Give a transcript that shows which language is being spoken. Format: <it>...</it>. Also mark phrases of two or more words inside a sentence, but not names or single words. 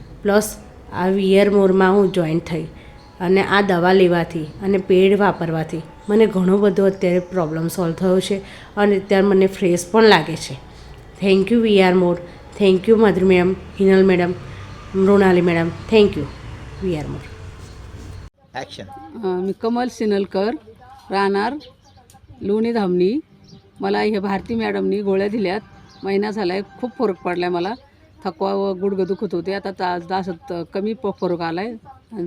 <gu>પ્લસ આ વીઆર મોરમાં હું જોઈન થઈ અને આ દવા લેવાથી અને પેડ વાપરવાથી મને ઘણો બધો અત્યારે પ્રોબ્લેમ સોલ્વ થયો છે અને અત્યારે મને ફ્રેશ પણ લાગે છે.</gu> <en>thank you</en> <gu>વી આર મોર.</gu> <en>thank you</en> <gu>મધુર મેડમ, હિનલ મેડમ, મૃણાली मॅडम.</gu> <mr>थँक्यू वी आर मोर. ॲक्शन. मी कमल सिनलकर, राहणार लोणी धामणी. मला हे भारती मॅडमनी गोळ्या दिल्यात. महिना झाला आहे, खूप फरक पडला आहे मला. थकवा व गुडघं दुखत होते, आता असं कमी फरक आला आहे.</mr>